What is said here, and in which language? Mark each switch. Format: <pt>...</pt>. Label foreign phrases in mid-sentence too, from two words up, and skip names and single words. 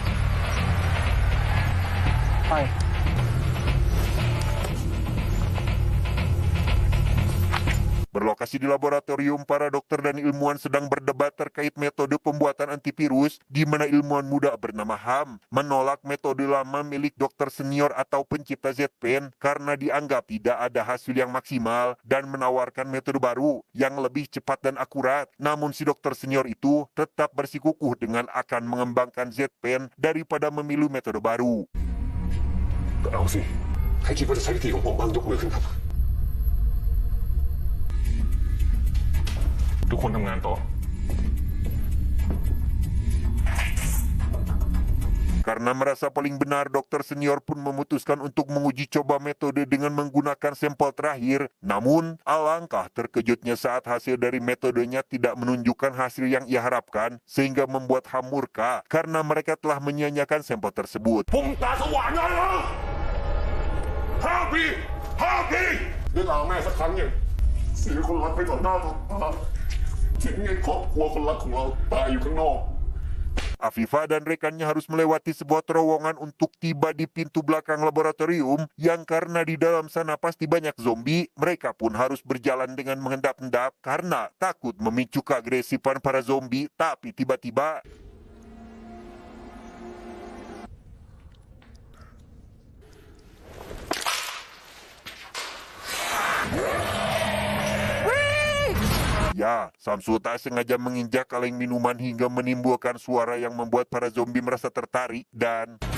<id>Berlokasi di laboratorium, para dokter dan ilmuwan sedang berdebat terkait metode pembuatan antivirus, di mana ilmuwan muda bernama Ham menolak metode lama milik dokter senior atau pencipta Z-Pen karena dianggap tidak ada hasil yang maksimal dan menawarkan metode baru yang lebih cepat dan akurat. Namun si dokter senior itu tetap bersikukuh dengan akan mengembangkan Z-Pen daripada memilih metode baru.</id> <th>ก็เอาสิใครคิดว่าจะใช้วิธีของผมบ้างยกมือขึ้นครับ ทุกคนทำงานต่อ</th> <id>Karena merasa paling benar, dokter senior pun memutuskan untuk menguji coba metode dengan menggunakan sampel terakhir. Namun, alangkah terkejutnya saat hasil dari metodenya tidak menunjukkan hasil yang ia harapkan, sehingga membuat Ham murka karena mereka telah menyia-nyiakan sampel tersebut.</id> <th>พุ่งตาสว่างได้แล้ว5 ปีได้ลาแม่สักครั้งหนึ่งเสียคนรักไปต่อหน้าต่อตาทิ้งให้ครอบครัวคนรักของเราตายอยู่ข้างนอก</th> <id>Afifah dan rekannya harus melewati sebuah terowongan untuk tiba di pintu belakang laboratorium yang karena di dalam sana pasti banyak zombie. Mereka pun harus berjalan dengan mengendap-endap karena takut memicu keagresifan para zombie. Tapi tiba-tiba ya, Samsul tak sengaja menginjak kaleng minuman hingga menimbulkan suara yang membuat para zombie merasa tertarik dan...</id>